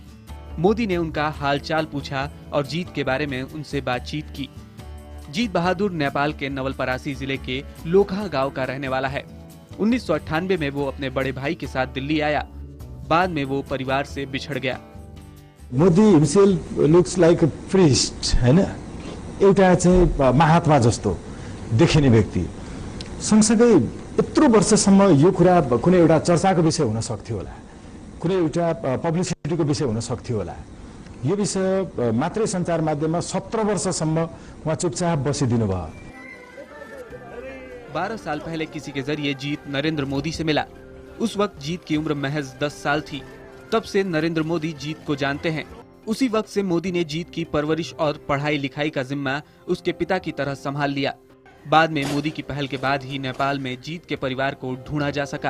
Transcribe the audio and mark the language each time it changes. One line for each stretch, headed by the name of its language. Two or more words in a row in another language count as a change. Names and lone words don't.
Hindi: मोदी ने उनका हालचाल पूछा और जीत के बारे में उनसे बातचीत की। जीत बहादुर नेपाल के नवलपरासी जिले के लोखा गांव का रहने वाला है। 1998 में वो अपने बड़े भाई के साथ दिल्ली आया। बाद में वो परिवार से बिछड़ गया।
English: Modi himself looks like a priest, हैन?
Nepali: एउटा चाहिँ महात्मा जस्तो देखिने व्यक्ति। सँगसँगै यत्रो वर्षसम्म यो कुरा कुनै एउटा चर्चाको विषय हुन सक्थ्यो होला, कुनै एउटा पब्लिसिटीको विषय हुन सक्थ्यो होला। यो विषय मात्रै सञ्चार माध्यममा 17 वर्षसम्म उहाँ चुपचाप बसिदिनु भयो।
Hindi: 12 साल पहले किसी के जरिए जीत नरेंद्र मोदी से मिला। उस वक्त जीत की उम्र महज 10 साल थी। तब से नरेंद्र मोदी जीत को जानते हैं। उसी वक्त से मोदी ने जीत की परवरिश और पढ़ाई लिखाई का जिम्मा उसके पिता की तरह संभाल लिया। बाद में मोदी की पहल के बाद ही नेपाल में जीत के परिवार को ढूंढा जा सका।